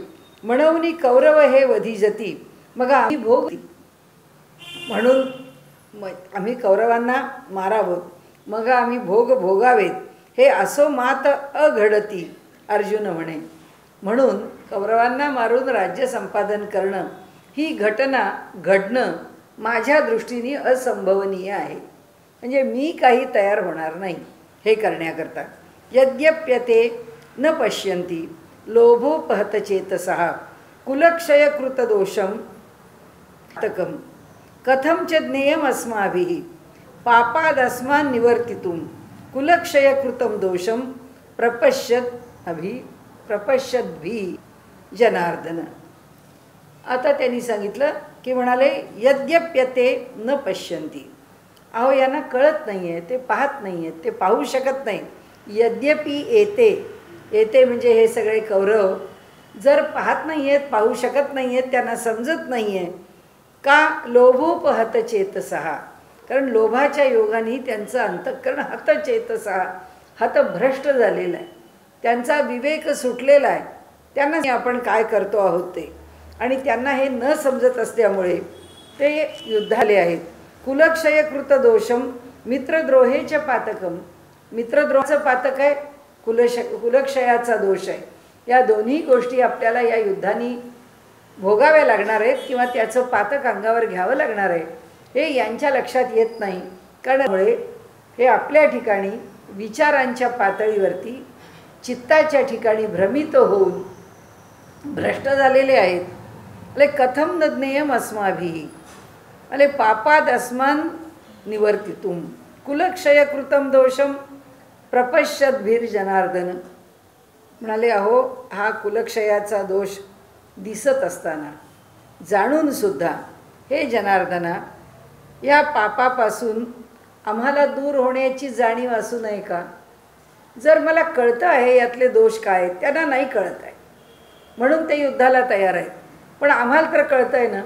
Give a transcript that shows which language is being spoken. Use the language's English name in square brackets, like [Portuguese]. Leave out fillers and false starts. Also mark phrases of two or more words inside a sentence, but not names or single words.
[Marathi] म्हणून कौरव हे वधिजती, मग आम्ही भोग, म्हणून आम्ही कौरवांना मारावं, मग आम्ही भोग भोगावेत, हे असो मात अघडती अर्जुन म्हणे. म्हणून कौरवांना मारून राज्य संपादन करणं ही घटना घडणं माझ्या दृष्टीने असंभवनीय आहे. म्हणजे मी काही तयार होणार नाही हे करण्याकरता. [Sanskrit] यद्यप्यते न पश्यन्ति लोभोपहतचेतसः कुलक्षयकृतदोषं तकं कथं च ज्ञेयम् अस्माभिः पापादस्मान् निवर्तितुं कुलक्षयकृतं दोषं प्रपश्यद्भिः जनार्दन. [Marathi] आता त्यांनी सांगितलं की म्हणाले [Sanskrit] यद्यप्यते न पश्यन्ति, [Marathi] अहो यांना कळत नाही आहे, ते पाहत नाही आहेत, ते पाहू शकत नाही. यद्यपि येते, येते म्हणजे हे सगळे कौरव जर पाहत नाही आहेत, पाहू शकत नाही आहेत, त्यांना समजत नाही आहे. का? [Sanskrit] लोभोपहत चेतसः, [Marathi] कारण लोभाच्या योगाने त्यांचं अंतःकरण हतचेतसः, हतभ्रष्ट झालेलं आहे. त्यांचा विवेक सुटलेला आहे, त्यांना आपण काय करतो आहोत ते, आणि त्यांना हे न समजत असल्यामुळे ते युद्धाले आहेत. [Sanskrit] कुलक्षयकृत दोषम मित्रद्रोहेच पातकम. [Marathi] मित्रद्रोहाचं पातक आहे, कुलक्षयाचा दोष आहे. या दोन्ही गोष्टी आपल्याला या युद्धाने भोगाव्या लागणार आहेत किंवा त्याचं पातक अंगावर घ्यावं लागणार आहे. हे यांच्या लक्षात येत नाही, कारण हे आपल्या ठिकाणी विचारांच्या पातळीवरती चित्ताच्या ठिकाणी भ्रमित होऊन भ्रष्ट झालेले आहेत. [Sanskrit] अले कथम न ज्ञेयम अस्माभिः अले पापाद अस्मान निवर्तितुम कुलक्षयकृतम दोषम प्रपश्यद्भिर जनार्दन. [Marathi] म्हणाले, अहो हा कुलक्षयाचा दोष दिसत असताना जाणूनसुद्धा हे जनार्दना, या पापापासून आम्हाला दूर होण्याची जाणीव असू नये का? जर मला कळतं आहे यातले दोष काय आहेत, त्यांना नाही कळत आहे म्हणून ते युद्धाला तयार आहेत, पण आम्हाला तर कळतं आहे ना.